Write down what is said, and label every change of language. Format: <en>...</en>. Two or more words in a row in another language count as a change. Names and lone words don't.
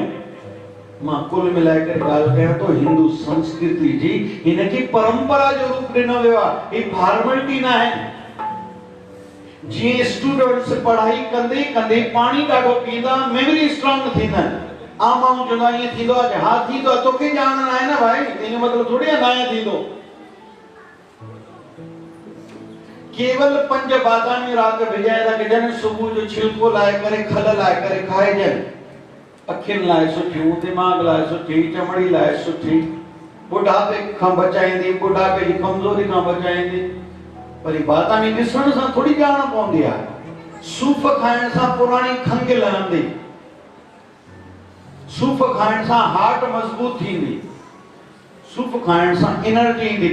<sd>मां कुल मिलाए करे ॻाल्हि कयां तो हिंदू संस्कृति जी हिनखे परंपरा जो रूप ॾिनो वियो आहे। ही फॉर्मेलिटी न आहे। जीअं स्टूडेंट्स पढ़ाई कंदे कंदे पाणी ॾाढो पींदा,</sd> <en>memory strong</en> <sd>थींदा आहिनि। आम माण्हू चवंदा ईअं थींदो आहे, हा थींदो आहे, तोखे ॼाण न आहे न भाई, इन मतिलबु थोड़ी आहे न थींदो। केवल 5 बादामी रात भिजाए रखजनि, सुबुह जो छिलको लाए करे, खल लाए करे खाइजनि। अखियुनि लाइ सुठियूं, दिमाग़ लाइ सुठी, चमड़ी लाइ सुठी, बुढ़ापे खां बचाईंदी, बुढ़ापे जी कमज़ोरी खां बचाईंदी। वरी बादामी ॾिसण सां थोड़ी ॼाण पवंदी आहे। सूफ़ खाइण सां पुराणी खंघि लहंदी, सूफ़ खाइण सां हार्ट मज़बूत थींदी, सूफ़ खाइण सां एनर्जी ईंदी।</sd>